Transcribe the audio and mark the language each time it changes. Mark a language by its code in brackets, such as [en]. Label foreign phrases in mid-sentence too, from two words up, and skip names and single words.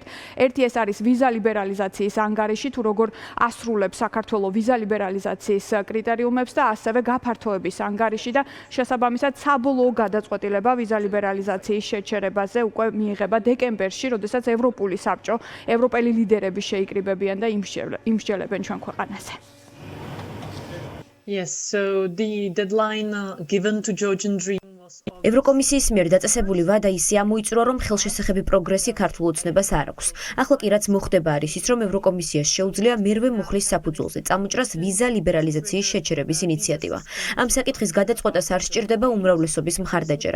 [ka] ერთი ეს არის ვიზა ლიბერალიზაციის ანგარიში, თუ როგორ ასრულებს საქართველო ვიზა ლიბერალიზაციის კრიტერიუმებს და ასევე გაფართოების ანგარიში და შესაბამისად საბოლოო გადაწყვეტილება ვიზა ლიბერალიზაციის შეჩერებაზე უკვე მიიღება დეკემბერში, როდესაც ევროპული საბჭო, ევროპელი ლიდერები შეიკრიბებიან და იმსჯელებენ ჩვენ ქვეყანაზე. [en] Yes, so the deadline given to Georgian Dream [ka] ევროკომისიის მიერ დაწესებული ვადა ისე ამოიწურა, რომ ხელშესახები პროგრესი ქართულ ოცნებას არ აქვს. ახლა კი რაც მოხდება არის ის, რომ ევროკომისიას შეუძლია მერვე მუხლის საფუძველზე წამოჭრას ვიზა ლიბერალიზაციის შეჩერების ინიციატივა. ამ საკითხის გადაწყვეტას არ სჭირდება უმრავლესობის მხარდაჭერა.